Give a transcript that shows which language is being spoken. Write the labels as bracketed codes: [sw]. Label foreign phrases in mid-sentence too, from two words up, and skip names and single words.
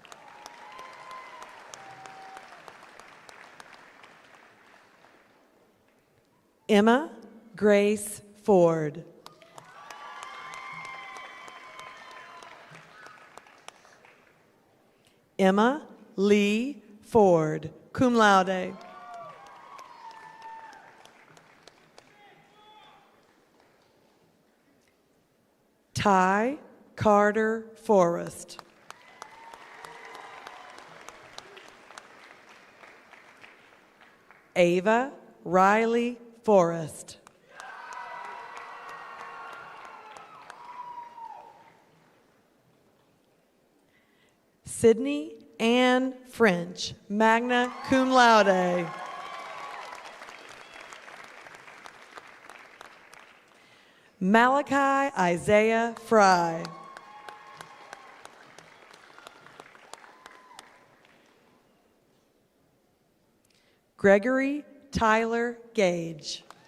[en] Emma Grace Ford. Emma Lee Ford, [la] cum laude. [en] Ty Carter Forrest. Ava Riley Forrest. Sydney Ann French, [la] magna cum laude. [en] Malachi Isaiah Fry. Gregory Tyler Gage.